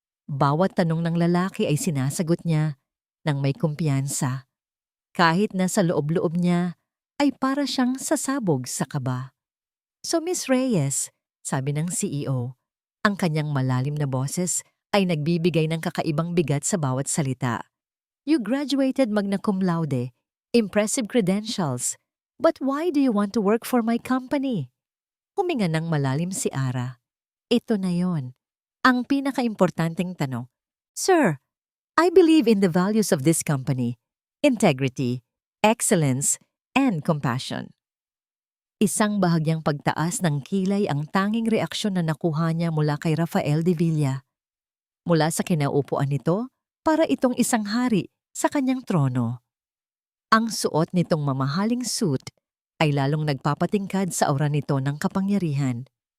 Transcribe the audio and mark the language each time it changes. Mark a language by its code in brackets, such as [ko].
[tl] Bawat tanong ng lalaki ay sinasagot niya ng may kumpiyansa. Kahit na sa loob-loob niya ay para siyang sasabog sa kaba. So Miss Reyes, sabi ng CEO, ang kanyang malalim na boses ay nagbibigay ng kakaibang bigat sa bawat salita. [en] You graduated magna cum laude, impressive credentials, but why do you want to work for my company? [tl] Huminga ng malalim si Ara. Ito na yon, ang pinakaimportanteng tanong. [en] Sir, I believe in the values of this company, integrity, excellence, and compassion. [tl] Isang bahagyang pagtaas ng kilay ang tanging reaksyon na nakuha niya mula kay Rafael De Villa. Mula sa kinaupuan nito, para itong isang hari sa kanyang trono. Ang suot nitong mamahaling suit ay lalong nagpapatingkad sa aura nito ng kapangyarihan.